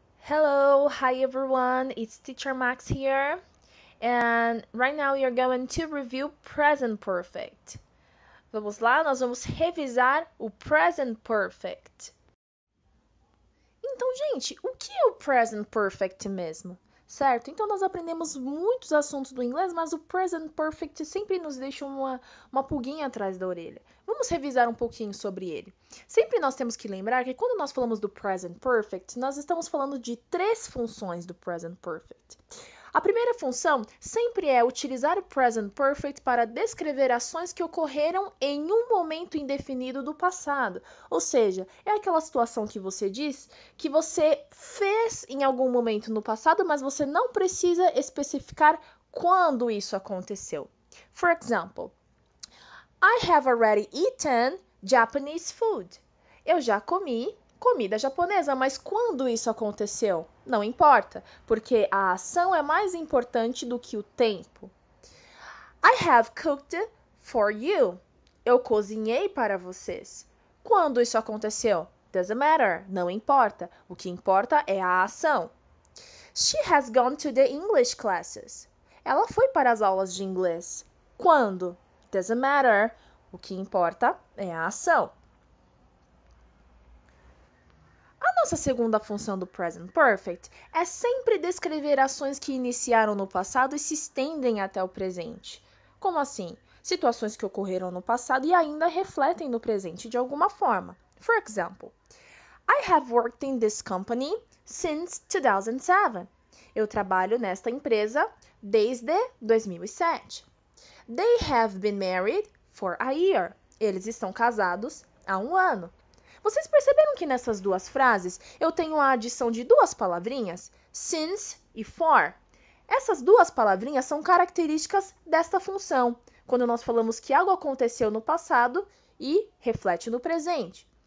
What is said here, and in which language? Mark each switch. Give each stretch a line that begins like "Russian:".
English: Hello, hi everyone, it's Teacher Max here, and right now we are going to review Present Perfect.
Portuguese: Vamos lá, nós vamos revisar o Present Perfect. Então, gente, o que é o Present Perfect mesmo? Certo? Então, nós aprendemos muitos assuntos do inglês, mas o Present Perfect sempre nos deixa uma pulguinha atrás da orelha. Vamos revisar um pouquinho sobre ele. Sempre nós temos que lembrar que quando nós falamos do Present Perfect, nós estamos falando de três funções do Present Perfect. A primeira função sempre é utilizar o present perfect para descrever ações que ocorreram em um momento indefinido do passado. Ou seja, é aquela situação que você diz que você fez em algum momento no passado, mas você não precisa especificar quando isso aconteceu.
English: For example, I have already eaten Japanese food.
Portuguese: Eu já comi comida japonesa, mas quando isso aconteceu? Não importa, porque a ação é mais importante do que o tempo.
English: I have cooked for you.
Portuguese: Eu cozinhei para vocês. Quando isso aconteceu?
English: Doesn't matter,
Portuguese: não importa. O que importa é a ação.
English: She has gone to the English classes.
Portuguese: Ela foi para as aulas de inglês. Quando?
English: Doesn't matter.
Portuguese: O que importa é a ação. Nossa segunda função do Present Perfect é sempre descrever ações que iniciaram no passado e se estendem até o presente. Como assim? Situações que ocorreram no passado e ainda refletem no presente de alguma forma.
English: For example, I have worked in this company since 2007.
Portuguese: Eu trabalho nesta empresa desde 2007.
English: They have been married for a year.
Portuguese: Eles estão casados há um ano. Vocês perceberam que nessas duas frases eu tenho a adição de duas palavrinhas, since e for? Essas duas palavrinhas são características desta função, quando nós falamos que algo aconteceu no passado e reflete no presente.